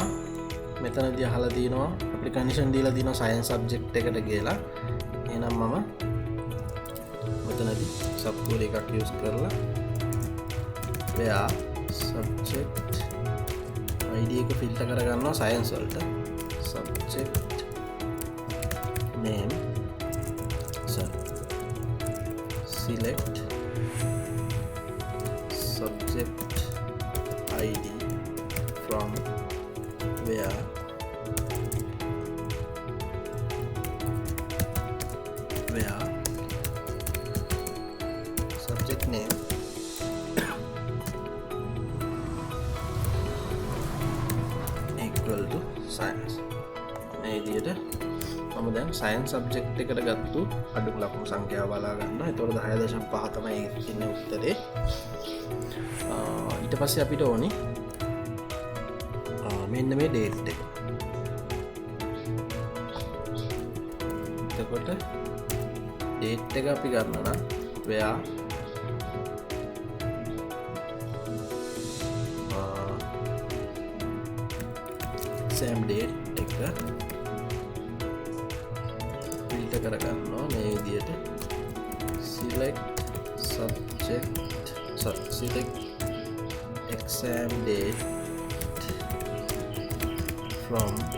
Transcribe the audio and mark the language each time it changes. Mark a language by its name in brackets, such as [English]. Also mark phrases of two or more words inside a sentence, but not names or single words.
[Sinhala] මෙතනදී අහලා තියෙනවා අපිට condition දීලා තියෙනවා [English] science subject [Sinhala] එකට කියලා. එහෙනම් මම මෙතනදී [English] sub query [Sinhala] එකක් use කරලා [English] where subject ID [Sinhala] එක ෆිල්ටර් කරගන්නවා science වලට. [English] subject name select subject ID from where subject name equal to science. [Sinhala] මේ විදිහට මම දැන් [English] science subject [Sinhala] එකට ගත්තු අඩුම ලකුණු සංඛ්‍යාව බලා ගන්නවා. ඒතකොට 10.5 තමයි ඉන්නේ උත්තරේ. ඊට පස්සේ අපිට ඕනි මෙන්න මේ date එක. එතකොට date එක අපි ගන්න නම් where [English] same date [Sinhala] එක ෆිල්ටර් කරගන්නවා මේ විදිහට [English] select exam date from